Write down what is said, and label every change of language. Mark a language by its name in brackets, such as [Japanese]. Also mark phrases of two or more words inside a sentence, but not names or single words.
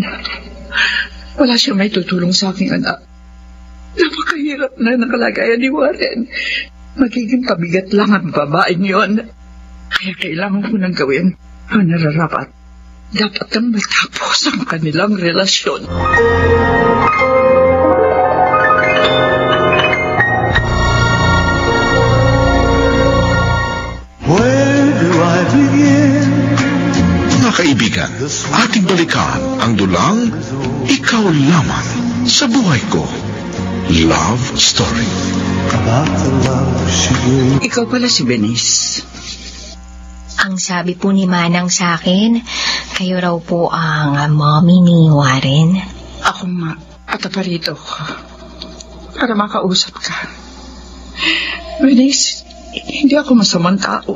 [Filipino] Wala siya may tutulong sa aking anak. Napakahirap na ng kalagayan ni Warren. Magiging pabigat lang ang babaeng yon. Kaya kailangan ko nang gawin ang nararapat. Dapat nang matapos ang kanilang relasyon. [English] Where do I begin? [Filipino] Mga kaibigan, ating balikan ang dulang Ikaw Lamang sa Buhay Ko. [English] Love Story. About the love she gave. [Filipino] Ikaw pala si Venice. Ang sabi po ni Manang sa akin, kayo raw po ang mommy ni Warren. Ako nga, at aparito ko. Para makausap ka. Venice, hindi ako masamang tao.